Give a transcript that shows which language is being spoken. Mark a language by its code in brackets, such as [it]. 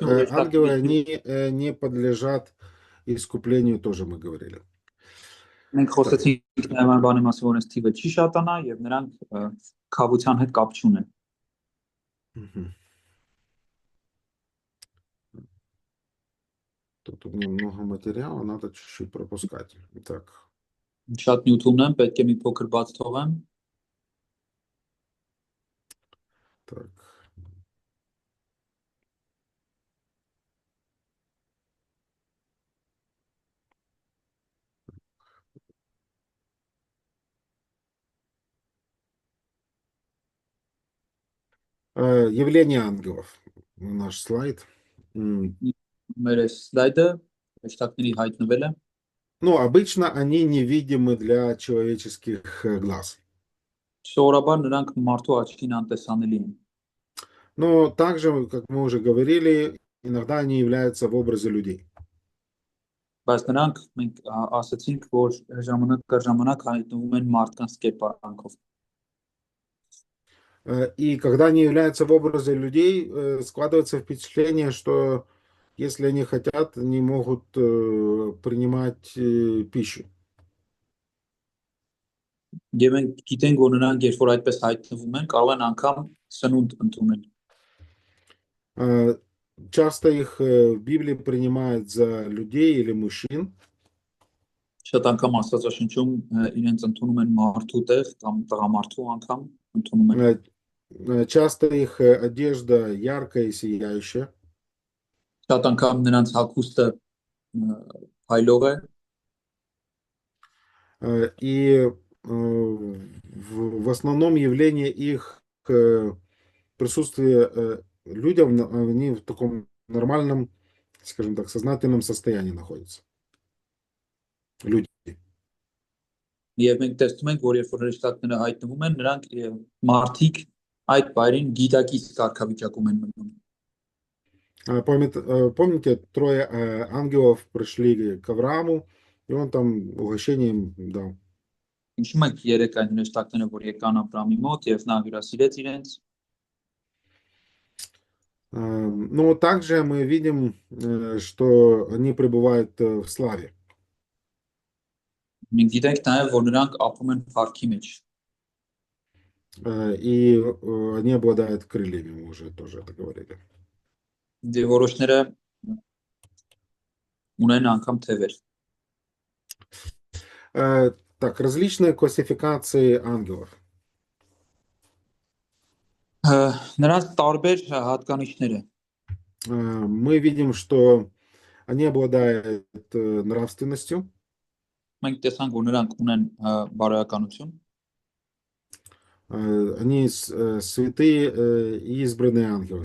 [ru] ангелы, они не подлежат искуплению, тоже мы говорили. [hy] Մենք խոսեցինք նման բանի մասին, որ այս թիվը չի շատանա եւ նրանք քավության հետ կապ չունեն։ [ru] Тут у меня много материала, надо чуть-чуть пропускать. Так. [hy] Շատ նյութ ունեմ, պետք է մի փոքր բաց թողեմ։ [ru] Так. Явление ангелов. Наш слайд. [hy] Մեր սլայդը հրեշտակների հայտնվելը։ [ru] Ну, обычно они невидимы для человеческих глаз. [hy] Սովորաբար նրանք մարդու աչքին անտեսանելի են։ [ru] Но также, как мы уже говорили, иногда они являются в образе людей. [hy] Բայց նրանք մենք ասացինք, որ ժամանակ կար ժամանակ հայտնվում են մարդկանց կերպարանքով։ [ru] И когда они являются в образе людей, складывается впечатление, что если они хотят, они могут принимать пищу. [hy] Եվ մենք գիտենք, որ նրանք երբ որ այդպես հայտնվում են, կարող են անգամ սնունդ ընդունել։ [ru] Часто их в Библии принимают за людей или мужчин. [hy] Շատ անգամ Աստվածաշնչում իրենց ընդունում են մարդու տեղ կամ տղամարդու անգամ ընդունում են։ [ru] Часто их одежда яркая и сияющая. [hy] Շատ անգամ նրանց հագուստը փայլող է։ [ru] И в основном явление их присутствия людям, они в таком нормальном, скажем так, сознательном состоянии находятся. Люди. [hy] Եվ մենք տեսնում ենք, որ երբ որ հրեշտակները հայտնվում են, նրանք մարդիկ այդ բայրին գիտակից կարգավիճակում են մնում։ [ru] Помните, трое ангелов пришли к Аврааму, и он там угощение им дал. [hy] Ինչու՞ մենք երեք այն հրեշտակները, որ եկան Աբրամի մոտ եւ նա հյուրասիրեց իրենց։ [ru] Но также мы видим, что они пребывают в славе. [hy] Մենք գիտենք նաև, որ նրանք ապրում են փառքի մեջ։ [ru] И они обладают крыльями, мы уже тоже это говорили. [hy] Դե որոշները ունեն անգամ թևեր։ [ru] Так, различные классификации ангелов. [hy] Նրանց տարբեր հատկանիշները։ [ru] Мы видим, что они обладают нравственностью. [hy] Մենք տեսանք, որ նրանք ունեն բարոյականություն։ [ru] Они святые и избранные ангелы.